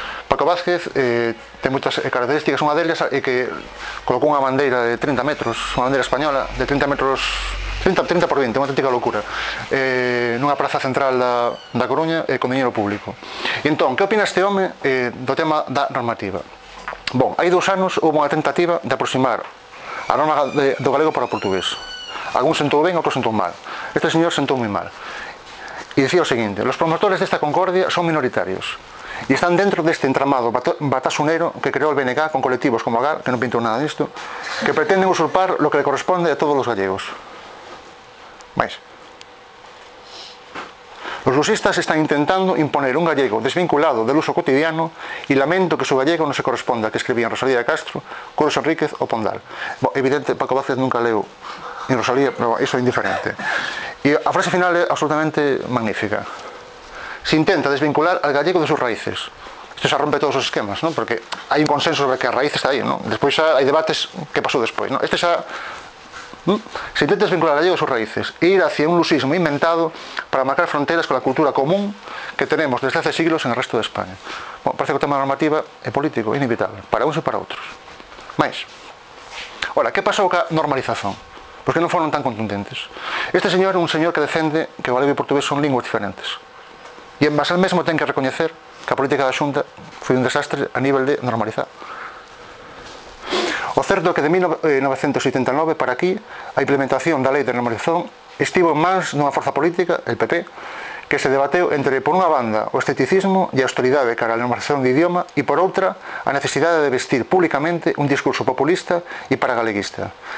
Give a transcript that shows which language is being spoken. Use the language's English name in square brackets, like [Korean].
[Galician] Paco Vázquez ten moitas características, unha delas é que colocou unha bandeira de 30 metros, unha bandeira española de 30 metros, 30 por 20, unha auténtica locura, nunha praza central da Coruña [Spanish] con dinero público. [Galician] E entón, que opina este home do tema da normativa? Bom, hai 2 anos houve unha tentativa de aproximar a norma do galego para o portugués. Algún sentou ben, outro sentou mal. Este señor sentou moi mal. [Spanish] Y decía lo siguiente: los promotores de esta concordia son minoritarios y están dentro de este entramado batasunero que creó el BNG con colectivos como Agar, que no pintó nada de esto, que pretenden usurpar lo que le corresponde a todos los gallegos. ¿Veis? Los lusistas están intentando imponer un gallego desvinculado del uso cotidiano y lamento que su gallego no se corresponda a que escribían Rosalía de Castro, Curros Enríquez o Pondal. Bueno, evidente, Paco Vázquez nunca leo ni Rosalía, pero eso es indiferente. Y la frase final es absolutamente magnífica. Se intenta desvincular al gallego de sus raíces. Esto se rompe todos los esquemas, ¿no? Porque hay un consenso sobre que la raíz está ahí, ¿no? Después hay debates, ¿qué pasó después? ¿No? Este ya, ¿no? Se intenta desvincular al gallego de sus raíces e ir hacia un lusismo inventado para marcar fronteras con la cultura común que tenemos desde hace siglos en el resto de España. Bueno, parece que el tema normativa es político, inevitable, para unos y para otros. Mais, ahora, ¿qué pasó con la normalización? [Galician] Porque non foron tan contundentes. Este señor é un señor que defende que o galego e o portugués son linguas diferentes. E en base al mesmo ten que recoñecer que a política da Xunta foi un desastre a nivel de normalizar. O certo é que de 1989 para aquí a implementación da lei de normalización estivo en mans dunha forza política, el PP, que se debateu entre, por unha banda, o esteticismo e a austeridade cara a normalización de idioma e, por outra, a necesidade de vestir públicamente un discurso populista e paragaleguista.